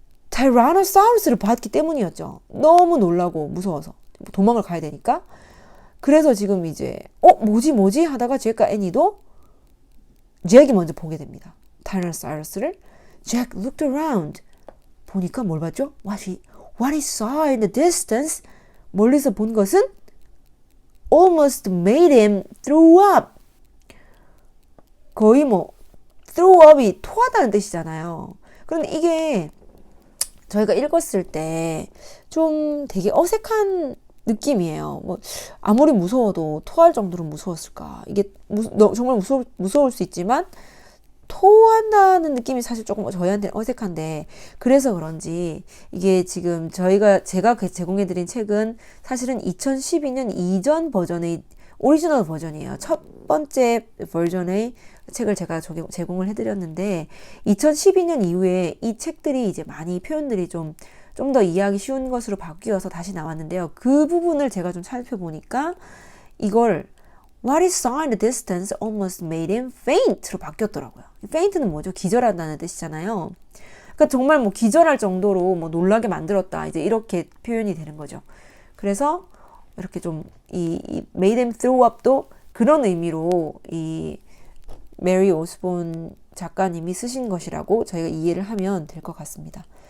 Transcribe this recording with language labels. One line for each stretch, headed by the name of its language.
Korean: 타이라노사우루스를 봤기 때문이었죠. 너무 놀라고 무서워서 도망을 가야 되니까. 그래서 지금 이제 뭐지 하다가 잭과 애니도 잭이 먼저 보게 됩니다. 타이라노사우루스를. 잭 looked around. 보니까 뭘 봤죠?
English: What he saw in the distance. 멀리서 본 것은 almost made him throw up.
Korean: 거의 throw up 이 토하다는 뜻이잖아요. 그런데 이게 저희가 읽었을 때 좀 되게 어색한 느낌이에요. 아무리 무서워도 토할 정도로 무서웠을까? 이게 정말 무서울 수 있지만 토한다는 느낌이 사실 조금 저희한테는 어색한데 그래서 그런지 이게 지금 제가 제공해드린 책은 사실은 2012년 이전 버전의 오리지널 버전이에요. 첫 번째 버전의 책을 제가 제공을 해드렸는데 2012년 이후에 이 책들이 이제 많이 표현들이 좀 더 이해하기 쉬운 것으로 바뀌어서 다시 나왔는데요. 그 부분을 제가 좀 살펴보니까 이걸 What he saw in the distance almost made him faint 로 바뀌었더라고요. faint는 뭐죠? 기절한다는 뜻이잖아요. 그러니까 정말 기절할 정도로 놀라게 만들었다. 이제 이렇게 표현이 되는 거죠. 그래서 이렇게 좀 이 made him throw up 도 그런 의미로 이 메리 오스본 작가님이 쓰신 것이라고 저희가 이해를 하면 될 것 같습니다.